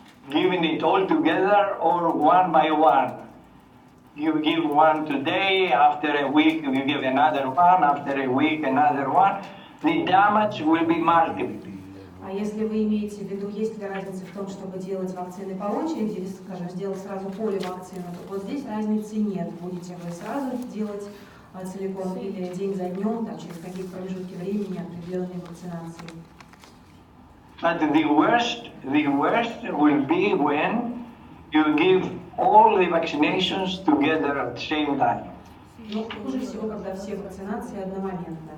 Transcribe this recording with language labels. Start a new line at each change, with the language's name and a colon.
English: Giving it all together or one by one. You give one today, after a week you give another one, after a week another one. The damage will be multiple.
Russian: А если вы имеете в виду, есть ли разница в том, чтобы делать вакцины по очереди, или, скажем, сделать сразу поливакцину, то вот здесь разницы нет. Будете вы сразу делать целиком или день за днем, там, через какие промежутки времени определенной вакцинации.
English: But the worst will be when you give all the vaccinations together at the same time.
Russian: Но хуже всего, когда все вакцинации одномоментно.